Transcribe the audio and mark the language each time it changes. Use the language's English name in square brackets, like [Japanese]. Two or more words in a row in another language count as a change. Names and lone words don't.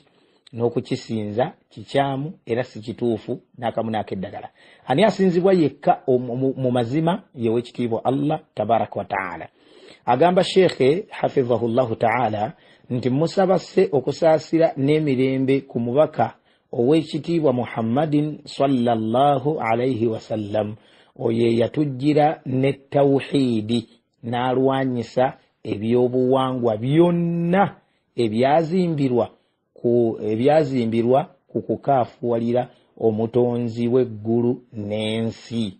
[Ganda] N'okukisinza kikyamu era si kituufu n'akamu n'akeddagala. Ani asinzibwa yekka mu mazima yew'ekitiibwa Allah [Arabic] تبارك وتعالى. [Ganda] Agamba Sheikh [Arabic] حفظه الله تعالى [Ganda] nti musaba se okusaasira n'emirembe ku mubaka ow'ekitiibwa Muhammadin [Arabic] صلى الله عليه وسلم, [Ganda] oye yatujjira ne tawhidi n'alwanyisa ebyobuwangwa byonna ebyazimbirwa ku kukaafuwalira omutonzi w'eggulu n'ensi.